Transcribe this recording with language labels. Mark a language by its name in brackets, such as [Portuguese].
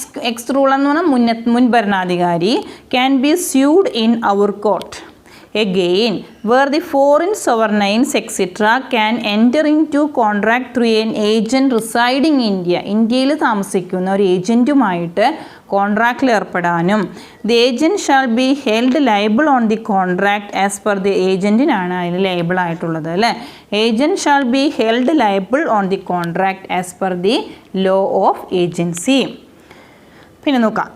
[English] ex ruler [Malayalam] എന്ന് പറഞ്ഞാൽ മുൻഭരണാധികാരി [English] Can be sued in our court. Again, where the foreign sovereigns etc. can enter into contract through an agent residing in India. [Malayalam] ഇന്ത്യയിൽ താമസിക്കുന്ന ഒരു ഏജൻറ്റുമായിട്ട് കോൺട്രാക്റ്റിൽ ഏർപ്പെടാനും [English] the agent shall be held liable on the contract as per the [Malayalam] ഏജൻറ്റിനാണ് അതിൽ liable ആയിട്ടുള്ളത് അല്ലേ. [English] Agent shall be held liable on the contract as per the law of agency. [Malayalam] പിന്നെ നോക്കാം.